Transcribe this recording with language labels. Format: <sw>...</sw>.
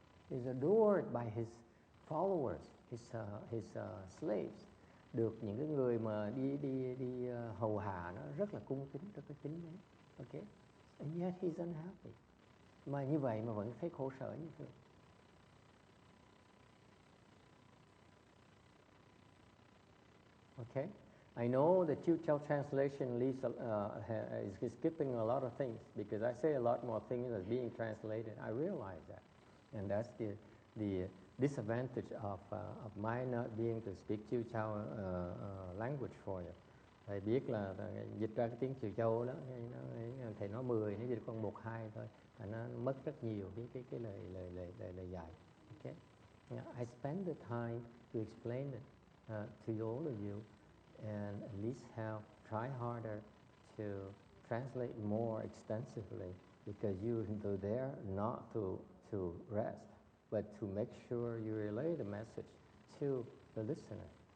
<en>He's adored by his followers, his slaves.</en> <vi>Được những cái người mà đi hầu hạ nó rất là cung kính, rất là kính mến. Okay?</vi> <en>And yet he's unhappy.</en> <vi>Mà như vậy mà vẫn thấy khổ sở như thế.</vi> <en>Okay? I know the Chiu Chao translation is skipping a lot of things because I say a lot more things as being translated. I realize that. And that's disadvantage of my not being to speak Chiêu Châu language for you.</en> <vi>Thầy biết là dịch ra cái tiếng Chiêu Châu đó, thầy nói 10, nó dịch con 1, 2 thôi, và nó mất rất nhiều cái lời dạy.</vi> <en>Okay? I spend the time to explain it to all of you, and at least try harder to translate more extensively, because you're there not to rest, but to make sure you relay the message to the listener.</en>